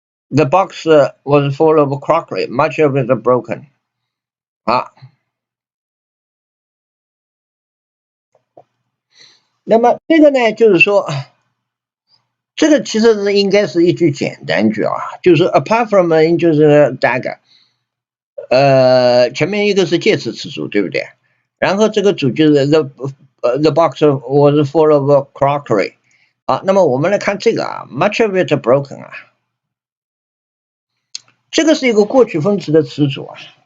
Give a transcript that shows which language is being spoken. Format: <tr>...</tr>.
<en>The box was full of crockery, much of it broken.</en> <zh>啊，那么这个呢，就是说，这个其实是应该是一句简单句啊，就是 apart from 就是 dagger，前面一个是介词词组，对不对？然后这个主句是</zh> <en>the box was full of crockery。</en> <zh>啊，那么我们来看这个啊，</zh> <en>much of it broken</en> <zh>啊，这个是一个过去分词的词组啊。</zh>